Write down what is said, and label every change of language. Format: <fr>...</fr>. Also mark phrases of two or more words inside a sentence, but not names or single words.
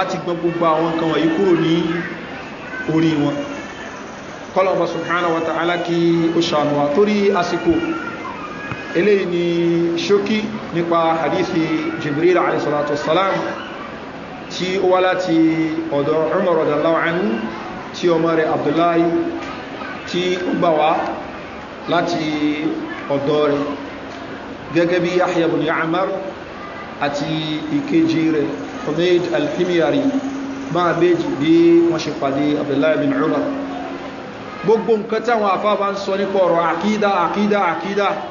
<yo>ti gbọ́n gbogbo àwọn kan wọ̀nyí kúrò ní orí wọn kọ́lọ̀ọ̀bá</yo> <ar>سبحانه وتعالى</ar> <yo>kí ó ṣàánú wa torí àsìkò eléyìí ni ṣókí nípa hadithi Jibril</yo> <ar>عليه الصلاة والسلام</ar> <yo>tí ó wá láti ọ̀dọ̀ Umar</yo> <ar>رضي الله عنه</ar> <yo>tí ọmọ rẹ̀ Abdullahi tí ó gbà wá láti ọ̀dọ̀ rẹ̀ gẹ́gẹ́ bí Yahya ibn Ya'mar àti ìkejì rẹ̀ Humayd al-Himyari máa méjì bí wọ́n ṣe pàdé Abdullahi bin Umar gbogbo nǹkan tí àwọn àfáà bá ń sọ nípa ọ̀rọ̀ àkídà</yo>